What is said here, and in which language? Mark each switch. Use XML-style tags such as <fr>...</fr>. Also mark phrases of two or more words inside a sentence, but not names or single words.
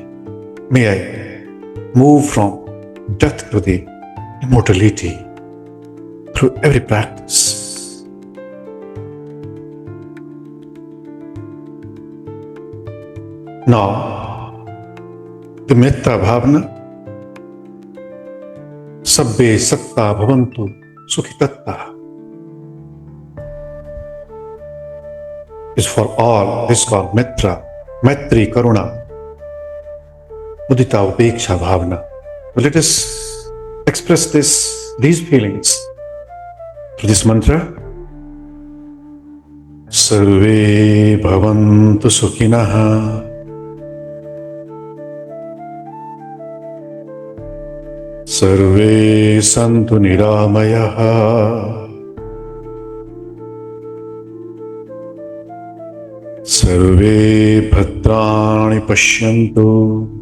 <en>May I move from death to the immortality through every practice. Now, the</en> <pi>metta bhavana, sabbe satta bhavantu sukhitatta,</pi> <en>is for all. This is called</en> <sa>मेत्ता, मैत्री, करुणा, मुदिता, उपेक्षा भावना.</sa> <en>So let us express these feelings through this mantra.</en> <sa>सर्वे भवन्तु सुखिनः. सर्वे सन्तु निरामयाः. सर्वे भद्राणि पश्यन्तु.</sa>